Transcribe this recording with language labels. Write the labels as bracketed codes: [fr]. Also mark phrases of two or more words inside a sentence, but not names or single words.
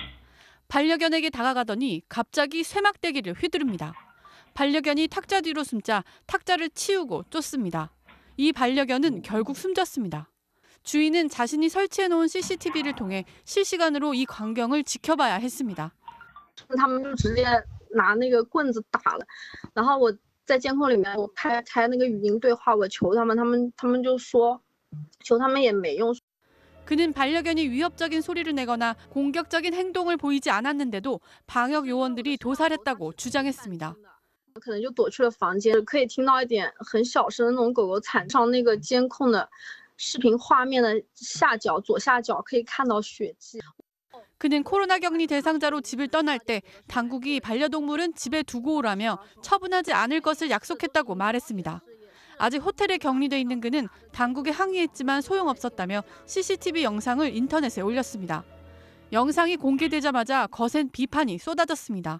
[ko] 반려견에게 다가가더니 갑자기 쇠막대기를 휘두릅니다. 반려견이 탁자 뒤로 숨자 탁자를 치우고 쫓습니다. 이 반려견은 결국 숨졌습니다. 주인은 자신이 설치해놓은 CCTV를 통해 실시간으로 이 광경을 지켜봐야 했습니다. [zh] 他们就直接拿那个棍子打了，然后我在监控里面我开那个语音对话，我求他们，他们就说求他们也没用。 [ko] 그는 반려견이 위협적인 소리를 내거나 공격적인 행동을 보이지 않았는데도 방역 요원들이 도살했다고 주장했습니다. [zh] 可能就躲去了房间，可以听到一点很小声的那种狗狗惨上那个监控的视频画面的左下角可以看到血迹。 [ko] 그는 코로나 격리 대상자로 집을 떠날 때 당국이 반려동물은 집에 두고 오라며 처분하지 않을 것을 약속했다고 말했습니다. 아직 호텔에 격리돼 있는 그는 당국에 항의했지만 소용없었다며 CCTV 영상을 인터넷에 올렸습니다. 영상이 공개되자마자 거센 비판이 쏟아졌습니다.